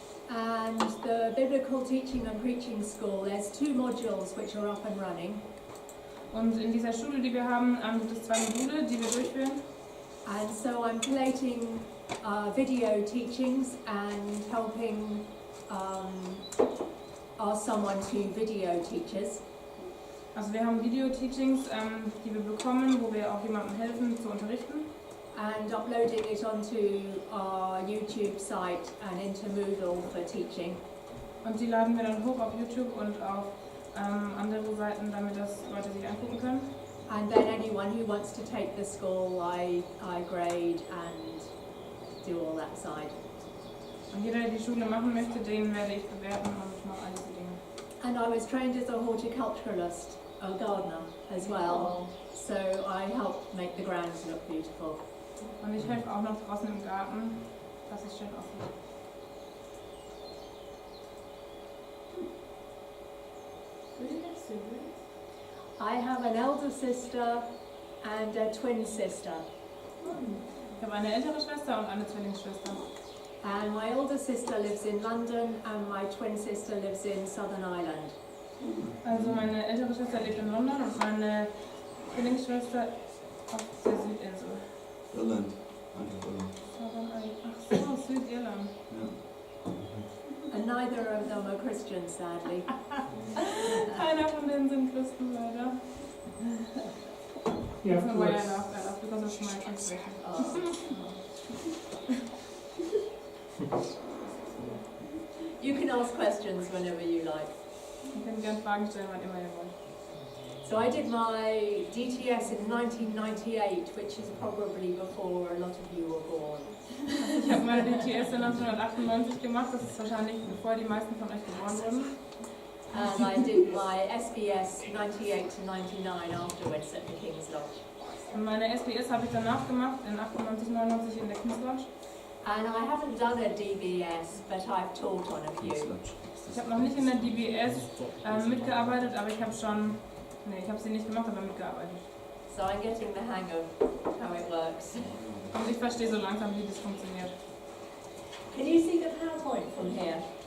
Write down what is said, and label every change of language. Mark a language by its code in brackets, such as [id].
[en] And the biblical teaching and preaching school, there's 2 modules which are up and running. [de] Und in dieser Schule, die wir haben, gibt es 2 Module, die wir durchführen. [en] And so I'm collating video teachings and helping ask someone to video teach us. [de] Also wir haben Video-Teachings, die wir bekommen, wo wir auch jemandem helfen zu unterrichten. [en] And uploading it onto our YouTube site and into Moodle for teaching. [de] Und die laden wir dann hoch auf YouTube und auf andere Seiten, damit das Leute sich angucken können. [en] And then anyone who wants to take the school, I grade and do all that side. [de] Und jeder, der die Schule machen möchte, den werde ich bewerten und ich mache all diese Dinge. [en] And I was trained as a horticulturalist, a gardener as well. So I help make the grounds look beautiful. [de] Und ich helfe auch noch draußen im Garten, dass es schön aussieht. [en] I have an elder sister and a twin sister. [de] Ich habe eine ältere Schwester und eine Zwillingsschwester. [en] And my older sister lives in London and my twin sister lives in Southern Ireland. [de] Also meine ältere Schwester lebt in London und meine Zwillingsschwester auf der Südinsel. Irland. Einfach Irland. Ach so, Südirland. Ja. [en] And neither of them are Christians, sadly. [de] Keiner von denen sind Christen, leider. [en] Yeah, That's not why I laughed, because of my translation. You can ask questions whenever you like. [de] Ihr könnt gerne Fragen stellen, wann immer ihr wollt. [en] So I did my DTS in 1998, which is probably before a lot of you were born. [de] Ich habe meine DTS in 1998 gemacht, das ist wahrscheinlich bevor die meisten von euch geboren wurden. [en] And I did my SBS 98 to 99 afterwards at the King's Lodge. [de] Und meine SBS habe ich danach gemacht, in 98, 99 in der King's Lodge. [en] And I haven't done a DBS, but I've taught on a few. [de] Ich habe noch nicht in der DBS mitgearbeitet, aber ich habe schon, ich habe sie nicht gemacht, aber mitgearbeitet. [en] So I'm getting the hang of how it works. [de] Und ich verstehe so langsam, wie das funktioniert. [en] Can you see the PowerPoint from here?